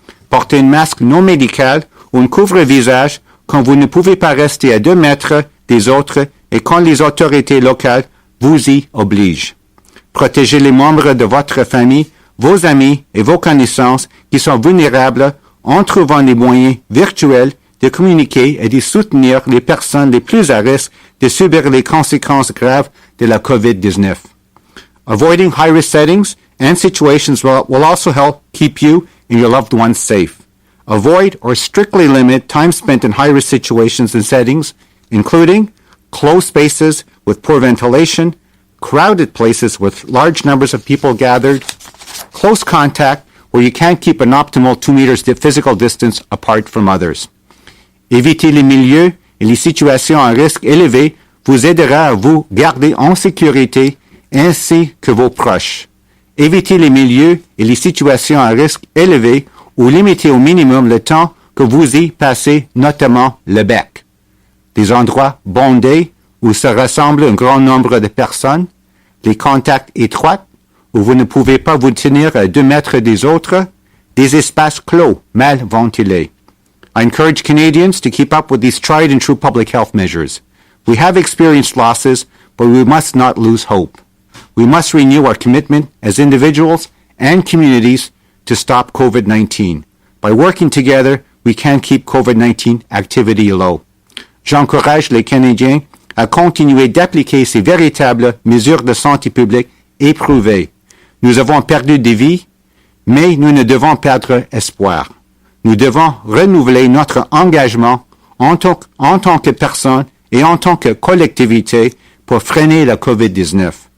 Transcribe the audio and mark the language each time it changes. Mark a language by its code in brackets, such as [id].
[fr] Portez un masque non médical ou un couvre-visage quand vous ne pouvez pas rester à 2 mètres des autres et quand les autorités locales vous y obligent. Protégez les membres de votre famille, vos amis et vos connaissances qui sont vulnérables en trouvant des moyens virtuels de communiquer et de soutenir les personnes les plus à risque de subir les conséquences graves de la COVID-19. [en] Avoiding high-risk settings and situations will also help keep you and your loved ones safe. Avoid or strictly limit time spent in high-risk situations and settings, including closed spaces with poor ventilation, crowded places with large numbers of people gathered, close contact where you can't keep an optimal 2 meters physical distance apart from others. [fr] Éviter les milieux et les situations à risque élevé vous aidera à vous garder en sécurité ainsi que vos proches. Évitez les milieux et les situations à risque élevé ou limitez au minimum le temps que vous y passez, notamment le bec. Des endroits bondés où se rassemble un grand nombre de personnes, les contacts étroits où vous ne pouvez pas vous tenir à 2 mètres des autres, des espaces clos mal ventilés. [en] I encourage Canadians to keep up with these tried and true public health measures. We have experienced losses, but we must not lose hope. We must renew our commitment as individuals and communities to stop COVID-19. By working together, we can keep COVID-19 activity low. [fr] J'encourage les Canadiens à continuer d'appliquer ces véritables mesures de santé publique éprouvées. Nous avons perdu des vies, mais nous ne devons perdre espoir. Nous devons renouveler notre engagement en tant que personne et en tant que collectivité pour freiner la COVID-19.